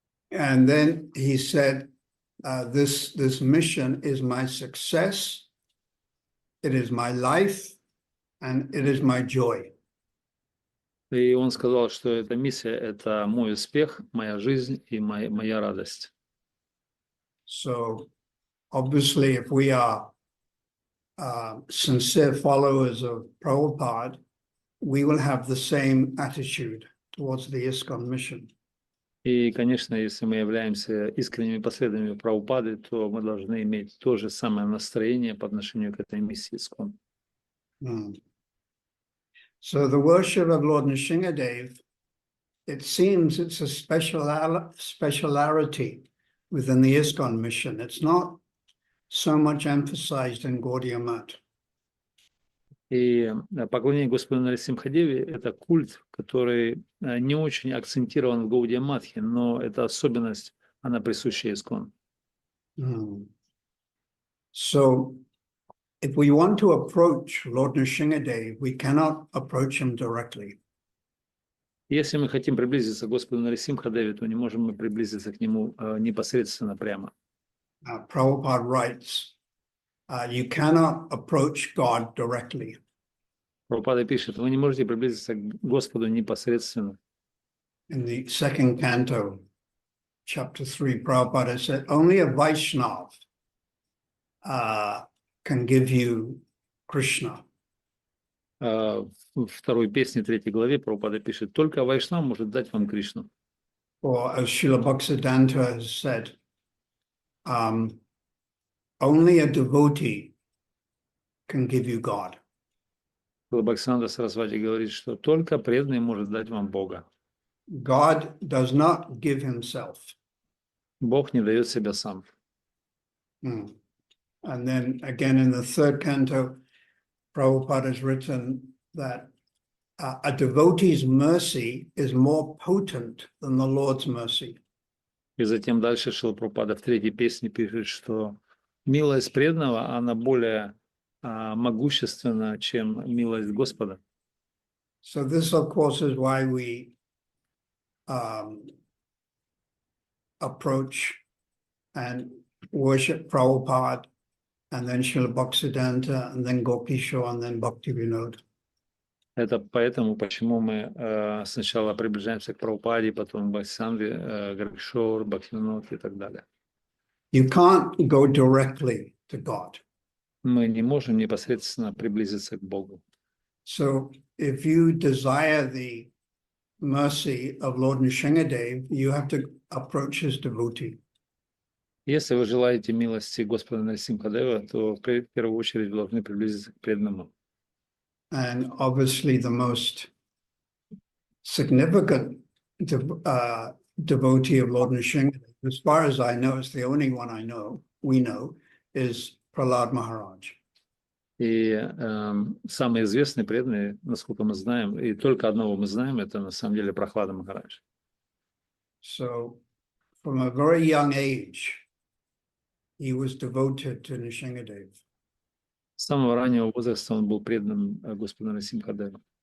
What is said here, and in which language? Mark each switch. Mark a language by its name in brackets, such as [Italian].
[English] And then he said, this mission is my success, it is my life, and it is my joy. [Russian] И он сказал, что эта миссия – это мой успех, моя жизнь и моя радость. [English] So obviously, if we are sincere followers of Prabhupada, we will have the same attitude towards the ISKCON mission. [Russian] И, конечно, если мы являемся искренними последователями Прабхупады, то мы должны иметь то же самое настроение по отношению к этой миссии ISKCON. [English] So the worship of Lord Nrsimhadev, it seems it's a speciality within the ISKCON mission. It's not so much emphasized in Gaudiya Math. [Russian] И поклонение Господу Нарисимхадеве – это культ, который не очень акцентирован в Гаудия Матхе, но эта особенность, она присуща ISKCON. [English] So if we want to approach Lord Nrsimhadev, we cannot approach him directly. [Russian] Если мы хотим приблизиться к Господу Нарисимхадеве, то не можем мы приблизиться к нему непосредственно прямо. [English] Prabhupada writes, you cannot approach God directly. [Russian] Прабхупада пишет, вы не можете приблизиться к Господу непосредственно. [English] In the second canto, chapter 3, Prabhupada said, only a Vaishnav can give you Krishna. [Russian] В второй песне, 3 главе, Прабхупада пишет, только Вайшнав может дать вам Кришну. [English] Or as Srila Bhaktisiddhanta has said, only a devotee can give you God. [Russian] Бхактисиddhanta Сарасвати говорит, что только преданный может дать вам Бога. [English] God does not give himself. [Russian] Бог не дает себя сам. [English] And then again in the third canto, Prabhupada has written that a devotee's mercy is more potent than the Lord's mercy. [Russian] И затем дальше Шрила Прабхупада в 3 песне пишет, что милость преданного, она более могущественна, чем милость Господа. [English] So this, of course, is why we approach and worship Prabhupada, and then Srila Bhaktisiddhanta, and then Gopishore, and then Bhaktivinoda. [Russian] Это поэтому, почему мы сначала приближаемся к Прабхупаде, потом к Бхактисиddhanте, Гопишор, Бхактивинод и так далее. [English] You can't go directly to God. [Russian] Мы не можем непосредственно приблизиться к Богу. [English] So if you desire the mercy of Lord Nrsimhadev, you have to approach his devotee. [Russian] Если вы желаете милости Господа Нарисимхадева, то в первую очередь вы должны приблизиться к преданному. [English] And obviously the most significant devotee of Lord Nrsimhadev, as far as I know, it's the only one we know, is Prahlad Maharaj. [Russian] И самый известный преданный, насколько мы знаем, и только одного мы знаем, это на самом деле Прахлада Махарадж. [English] So from a very young age, he was devoted to Nrsimhadev. [Russian] С самого раннего возраста он был преданным Господу Нарисимхадеву.